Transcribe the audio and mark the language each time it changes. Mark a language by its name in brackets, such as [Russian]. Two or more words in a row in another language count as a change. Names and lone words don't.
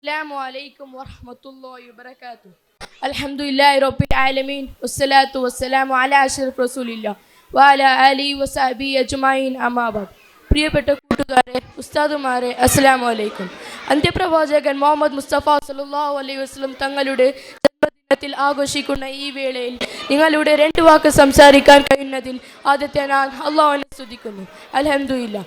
[Arabic] السلام عليكم ورحمة الله وبركاته. الحمد لله رب العالمين والصلاة والسلام على أشرف رسول الله وعلى آله وصحبه أجمعين أما بعد. [Malayalam] പ്രിയപ്പെട്ട കൂട്ടുകാരെ, ഉസ്താദുമാരെ, [Arabic] السلام عليكم. [Malayalam] അന്ത്യപ്രവാചകൻ മുഹമ്മദ് മുസ്തഫ [Arabic] صلى الله عليه وسلم [Malayalam] തങ്ങളുടെ ജന്മദിനത്തിൽ ആഘോഷിക്കുന്ന ഈ വേളയിൽ നിങ്ങളുടെ രണ്ട് വാക്ക് സംസാരിക്കാൻ കഴിയുന്നതിൽ ആദ്യത്തെ ഞാൻ അള്ളാഹുവിനെ സ്തുതിക്കുന്നു. [Arabic] الحمد لله.